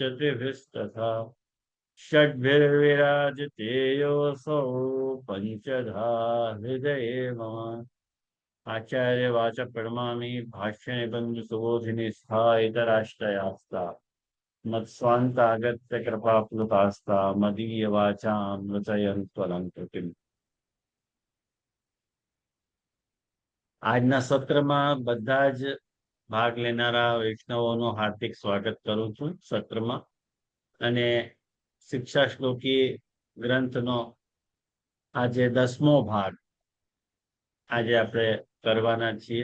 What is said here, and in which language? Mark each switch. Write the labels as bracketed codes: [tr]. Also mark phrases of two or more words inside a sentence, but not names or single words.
[sa] त्रिभिस्तथा षड्भिर्विराजते योऽसौ पञ्चधा हृदये मम आचार्य वाच प्रणमामि भाष्य निबंध सुबोधिनी स्थायितराष्ट्रयास्ता मत्स्वान्तागत्य कृपाप्लुतास्ता मदीय वाचामृतयन्त्वलङ्कृतिम्। [gu] આજના સત્રમાં બધા જ ભાગ લેનારા વૈષ્ણવોનું હાર્દિક સ્વાગત કરું છું સત્રમાં. અને શિક્ષા શ્લોકી ગ્રંથનો આજે 10મો ભાગ આજે આપણે કરવાના છીએ.